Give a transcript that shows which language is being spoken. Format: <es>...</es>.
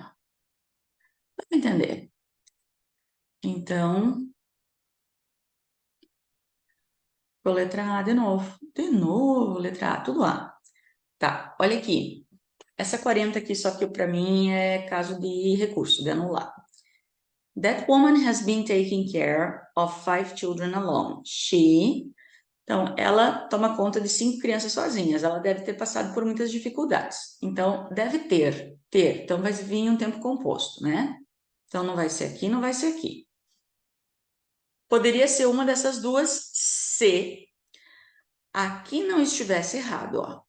<pt>Dá para entender. Então, com a letra A de novo. De novo, letra A, tudo A. Tá, olha aqui. Essa 40 aqui, só que para mim é caso de recurso, de anular.</pt> <en>That woman has been taking care of 5 children alone. She...</en> <pt>Então, ela toma conta de 5 crianças sozinhas. Ela deve ter passado por muitas dificuldades. Então, deve ter. Então, vai vir um tempo composto, né? Então, não vai ser aqui, não vai ser aqui. Poderia ser uma dessas duas se aqui não estivesse errado, ó.</pt>